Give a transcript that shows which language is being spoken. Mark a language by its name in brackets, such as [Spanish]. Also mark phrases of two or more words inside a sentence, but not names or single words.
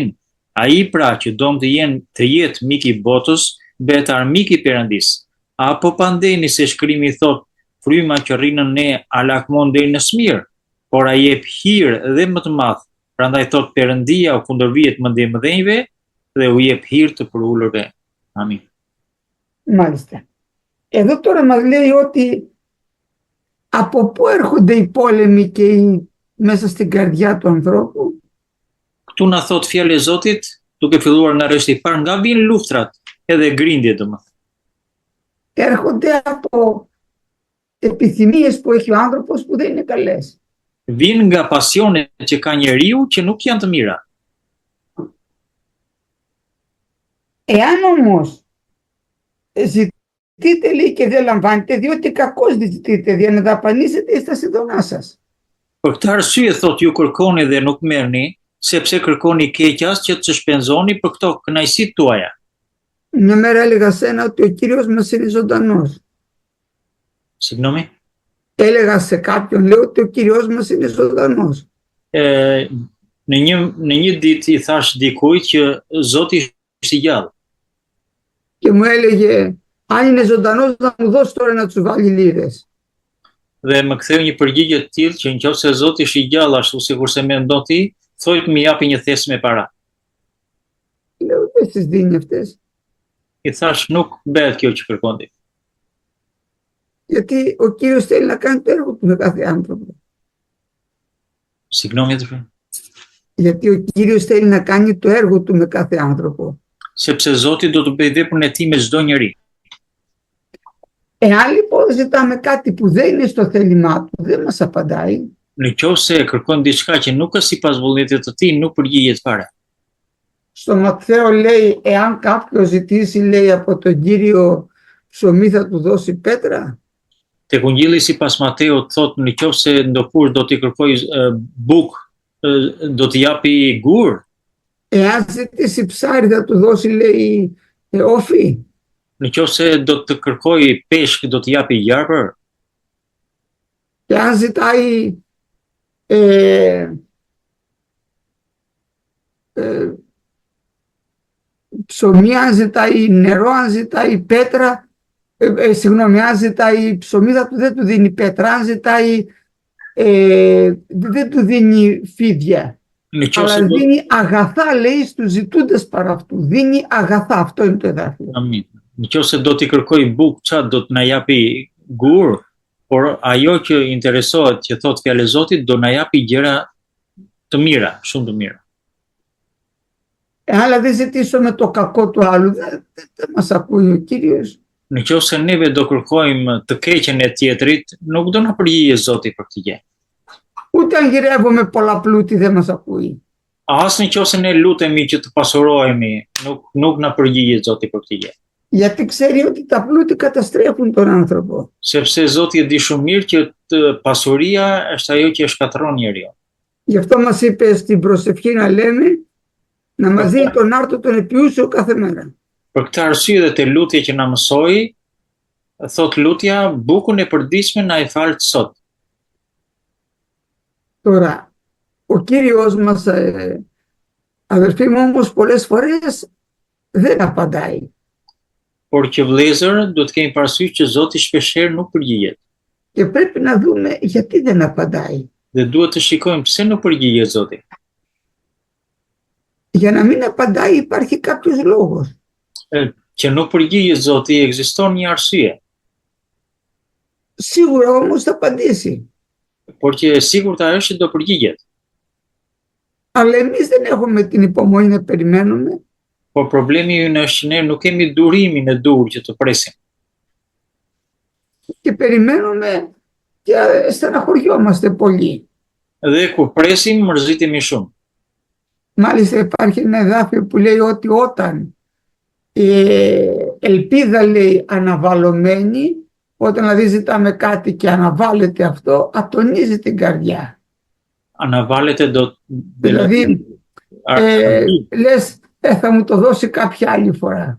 [Albanian] Ai pra që do të jetë mik i botës, bëhet armik i Perëndis. Apo pandeni se shkrimi thot, fryma që rrinën ne a lakmon deri në smir, por ai jep hir dhe më të madh. Prandaj thot Perëndia u kundërvihet mëdhenjve dhe u jep hir të përulurve. Amin. [Greek] Μάλιστα. Εδώ τώρα μας λέει ότι από πού έρχονται οι πόλεμοι και μέσα στην καρδιά του ανθρώπου. [Albanian] Këtu na thot fjalë e Zotit, duke filluar nga rreshti i parë, nga vijnë luftrat edhe grindjet domethënë. [Greek] Έρχονται από επιθυμίες που έχει ο άνθρωπος που δεν είναι καλές. [Albanian] Vijnë nga pasionet që ka njeriu që nuk janë të mira. [Greek] Εάν όμως ζητείτε λέει και δεν λαμβάνετε, διότι κακώς ζητείτε, για να δαπανίσετε στα συνδονά σας. [Albanian] Për këtë arsye thot ju kërkoni dhe nuk merrni, sepse kërkoni keqas që të shpenzoni për këto kënaqësitë tuaja. [Greek] Μια μέρα έλεγα σε ένα ότι ο Κύριος μας είναι ζωντανός. Συγγνώμη. Έλεγα σε κάποιον, λέω ότι ο Κύριος μας είναι ζωντανός. [Albanian] Në një ditë i thash dikujt që Zoti është i gjallë. [Greek] Και μου έλεγε, αν είναι ζωντανός να μου δώσει τώρα να τους βάλει λίρες. [Albanian] Dhe më ktheu një përgjigje të tillë që nëse Zoti është i gjallë ashtu sikurse mendon ti, thojt më japi një thes me para. [Greek] Λέω, δεν τις δίνει αυτές. [Albanian] I thash nuk bëhet kjo që kërkon ti. [Greek] Γιατί ο Κύριος θέλει να κάνει το έργο του με κάθε άνθρωπο. Συγγνώμη, αδερφέ. Γιατί ο Κύριος θέλει να κάνει το έργο του με κάθε άνθρωπο. [Albanian] Sepse Zoti do të bëjë veprën e tij me çdo njeri. [Greek] Εάν λοιπόν ζητάμε κάτι που δεν είναι στο θέλημά του, δεν μας απαντάει. [Albanian] Nëse kërkon diçka që nuk është sipas vullnetit të tij, nuk përgjigjet fare. [Greek] Στο Ματθαίο λέει, εάν κάποιος ζητήσει, λέει, από τον Κύριο ψωμί θα του δώσει πέτρα. [Albanian] Tek Ungjilli sipas Mateut thot nëse ndokush do t'i kërkoj buk, do t'i japi gur. [Greek] Εάν ζητήσει ψάρι θα του δώσει, λέει, όφι. [Albanian] Nëse do të kërkoj peshk, do t'i japi gjarpër. [Greek] Εάν ζητάει ψωμί, αν ζητάει νερό, αν ζητάει πέτρα, συγγνώμη, αν ζητάει ψωμί δεν του δίνει πέτρα, αν ζητάει δεν του δίνει φίδια. Αλλά δίνει αγαθά, λέει, στους ζητούντες παρά αυτού. Δίνει αγαθά, αυτό είναι το εδάφιο. [Albanian] Nëse do t'i kërkoj bukë, çfarë do të na japi gur, por ajo që interesohet, që thot fjalë e Zotit, do na japi gjëra të mira, shumë të mira. [Greek] Αλλά δεν ζητήσουμε το κακό του άλλου, δεν μας ακούει ο Κύριος. [Albanian] Nëse neve do kërkojmë të keqen e tjetrit, nuk do na përgjigje Zoti për këtë gjë. [Greek] Ούτε αν γυρεύουμε πολλά πλούτη δεν μας ακούει. [Albanian] As nëse ne lutemi që të pasurohemi, nuk na përgjigje Zoti për këtë gjë. [Greek] Γιατί ξέρει ότι τα πλούτη καταστρέφουν τον άνθρωπο. [Albanian] Sepse Zoti e di shumë mirë që pasuria është ajo që e shkatërron njeriu. [Greek] Γι' αυτό μας είπε στην προσευχή να λέμε να μας δίνει τον άρτο τον επιούσιο κάθε μέρα. [Albanian] Për këtë arsye dhe te lutja që na mësoi, thot lutja, bukën e përditshme na e fal sot. [Greek] Τώρα, ο Κύριος μας, αδερφοί μου, όμως πολλές φορές δεν απαντάει. [Albanian] por që vëllezër duhet të kemi parasysh që Zoti shpeshherë nuk përgjigjet. [Greek] Και πρέπει να δούμε γιατί δεν απαντάει. [Albanian] Dhe duhet të shikojmë pse nuk përgjigjet Zoti. [Greek] Για να μην απαντάει υπάρχει κάποιος λόγος. [Albanian] Që nuk përgjigjet Zoti ekziston një arsye, [Greek] Σίγουρα όμως θα απαντήσει. [Albanian] por që e sigurta është që do përgjigjet. [Greek] Αλλά εμείς δεν έχουμε την υπομονή να περιμένουμε. [Albanian] Por problemi ynë është që ne nuk kemi durimin e dur që të presim. [Greek] Και περιμένουμε και στεναχωριόμαστε πολύ. [Albanian] Dhe kur presim, mërzitemi shumë. [Greek] Μάλιστα υπάρχει ένα εδάφιο που λέει ότι όταν η ελπίδα λέει αναβαλωμένη, όταν δηλαδή ζητάμε κάτι και αναβάλλεται αυτό, ατονίζει την καρδιά. Αναβάλλεται Δηλαδή λες θα μου το δώσει κάποια άλλη φορά.